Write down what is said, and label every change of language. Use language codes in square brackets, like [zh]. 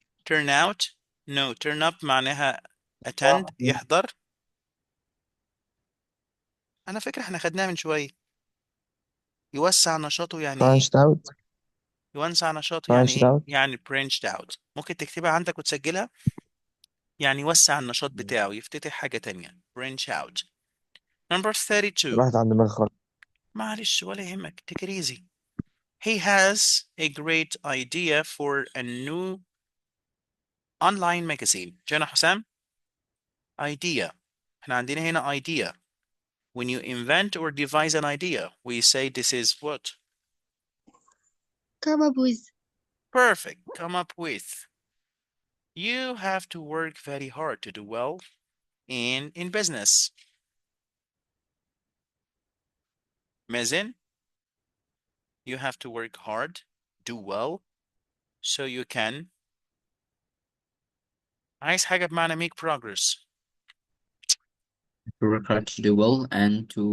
[en] turn out. No. [ar] turn up معناها attend، يحضر. أنا فاكر احنا خدناها من شوية. يوسع نشاطه يعني إيه؟ [en] branched out. [ar] يوسع نشاطه يعني [en] branched [ar] إيه؟ [en] out. يعني branched out. [ar] ممكن تكتبها عندك وتسجلها. يعني يوسع النشاط بتاعه، يفتتح حاجة تانية. [en] branch out. Number 32. [ar] راحت عند دماغي خالص. معلش ولا يهمك. [en] take it easy. He has a great idea for a new online magazine. [ar] جانا حسام. idea. احنا عندنا هنا idea. [en] When you invent or devise an idea, we say this is what? come up with. Perfect. Come up with. You have to work very hard to do well in business. Mazen, you have to work hard, do well, so you can. [ar] عايز حاجة بمعنى make progress. [en] To work hard to do well and